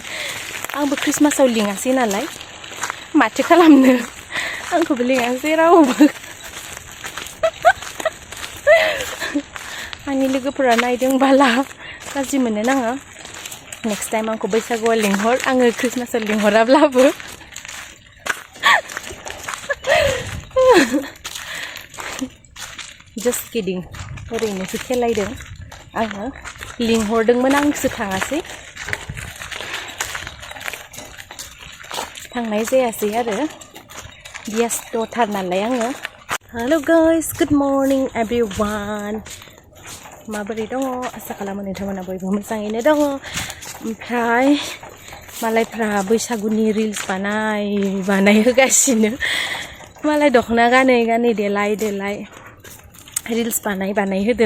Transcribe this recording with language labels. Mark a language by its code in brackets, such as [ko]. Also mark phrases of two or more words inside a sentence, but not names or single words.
[brx] आंबो क्रिसमासाव लिङासै नालाय माथो खालामनो, आंखौबो लिङासै रावबो. आंनि लोगोफोरा नायदोंबाला गाज्रि मोननो नाङा. [en] next time [brx] आंखौ बैसागुआव लिंहर, आङो क्रिसमासाव लिंहराब्लाबो. [en] Just kidding. [brx] ओरैनोसो खेलायदों. आङो लिंहरदोंमोन, आंसो थाङासै. थांनाय जायासै आरो बेस्थ'थार नालाय आङो. [en] Hello guys, good morning everyone. [brx] माबोरै दङ? आसा खालामो नोंथांमोना बयबो मोजाङैनो दङ. ओमफ्राय मालायफ्रा बैसागुनि रिल्स बानायहोगासिनो. मालाय दख'ना गानै देलाय रिल्स बानायहोदों.